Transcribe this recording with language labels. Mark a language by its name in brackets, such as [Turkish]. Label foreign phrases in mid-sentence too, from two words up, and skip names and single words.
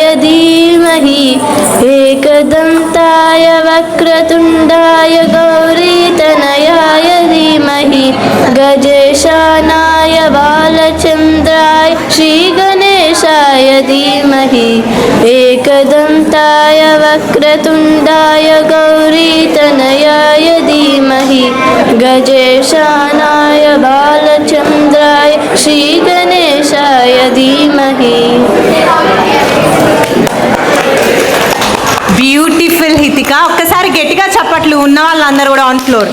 [Sanskrit] धीमहि एकदन्ताय वक्रतुण्डाय गौरीतनयाय धीमहि गजेशानाय बालचन्द्राय श्रीगणेशाय धीमहि एकदन्ताय वक्रतुण्डाय गौरीतनयाय धीमहि गजेशानाय बालचन्द्राय श्रीगणेशाय धीमहि. [Telugu] బ్యూటిఫుల్ హితిక. ఒక్కసారి గట్టిగా చప్పట్లు ఉన్న వాళ్ళందరూ కూడా [English] on floor.